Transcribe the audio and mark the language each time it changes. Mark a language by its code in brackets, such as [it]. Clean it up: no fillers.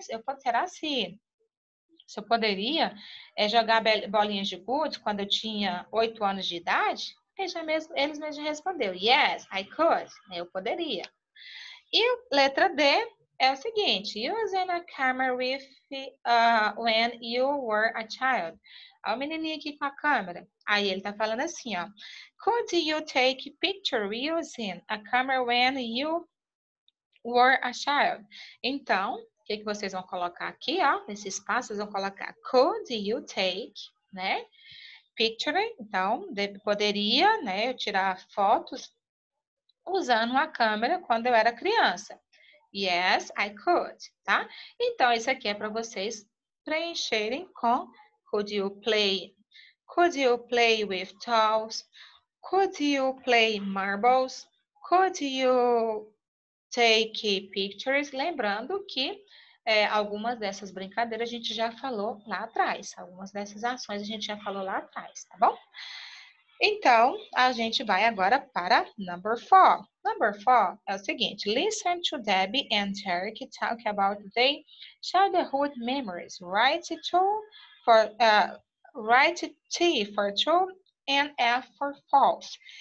[pt] Será se eu poderia jogar bolinhas de gude quando eu tinha 8 anos de idade? Eles mesmos responderam, [en] yes, I could. [pt] Eu poderia. E letra D é o seguinte, [en] using a camera with when you were a child. [pt] Olha o menininho aqui com a câmera. Aí ele tá falando assim, ó. [en] Could you take picture using a camera when you were a child? [pt] Então, o que vocês vão colocar aqui, ó? Nesse espaço, vocês vão colocar [en] could you take, [pt] né? Picture, então, poderia, né, eu tirar fotos usando uma câmera quando eu era criança. [en] Yes, I could, [pt] tá? Então, isso aqui é para vocês preencherem com [en] could you play with dolls? Could you play marbles? Could you take pictures? [pt] Lembrando que algumas dessas brincadeiras a gente já falou lá atrás. Algumas dessas ações a gente já falou lá atrás, tá bom? Então, a gente vai agora para [en] number 4. Number 4 [pt] é o seguinte. [en] Listen to Debbie and Derek talk about their childhood memories. Write T for true and F for false.